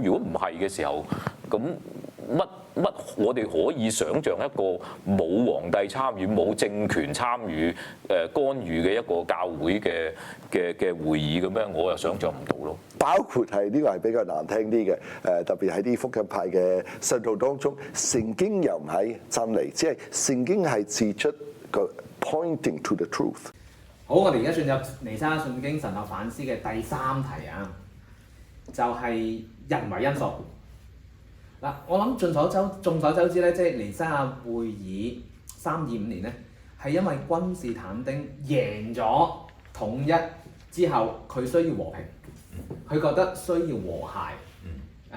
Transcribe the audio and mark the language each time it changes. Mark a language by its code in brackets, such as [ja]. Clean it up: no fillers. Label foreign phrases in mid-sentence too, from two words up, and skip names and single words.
[yue] 如果唔係嘅時候，咁乜我哋可以想像一個冇皇帝參與、冇政權參與、干預嘅一個教會嘅會議咁樣，我又想像唔到咯。包括係呢個係比較難聽啲嘅，特別喺啲福音派嘅信徒當中，聖經又唔係真理，即係聖經係指出個 [en] pointing to the truth。 [yue] 好，我哋而家進入彌賽亞信經神學反思嘅第3題啊，就係人為因素。嗱，我諗眾所周知咧，即係彌賽亞會議325年咧，係因為君士坦丁贏咗統一之後，佢需要和平，佢覺得需要和諧。